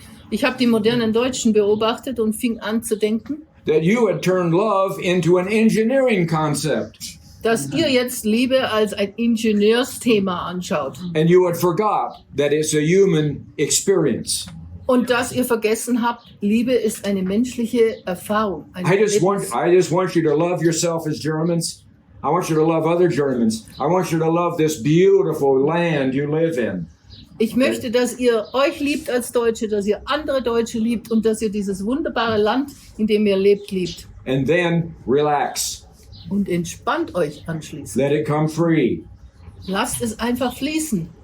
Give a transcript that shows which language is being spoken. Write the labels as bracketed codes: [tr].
[de] Ich habe die modernen Deutschen beobachtet und fing an zu denken, [en] that you had turned love into an engineering concept. [de] dass ihr jetzt Liebe als ein Ingenieursthema anschaut [en] And you had forgot that it's a human experience. [de] und dass ihr vergessen habt, Liebe ist eine menschliche Erfahrung. Ein [en] I just [de] Erlebnis. [en] want you to love yourself as Germans. I want you to love other Germans. I want you to love this beautiful land you live in. [de] Ich möchte, dass ihr euch liebt als Deutsche, dass ihr andere Deutsche liebt und dass ihr dieses wunderbare Land, in dem ihr lebt, liebt. [en] And then relax. [de] Und entspannt euch anschließend. [en] Let it come free. [de] Lasst es einfach fließen.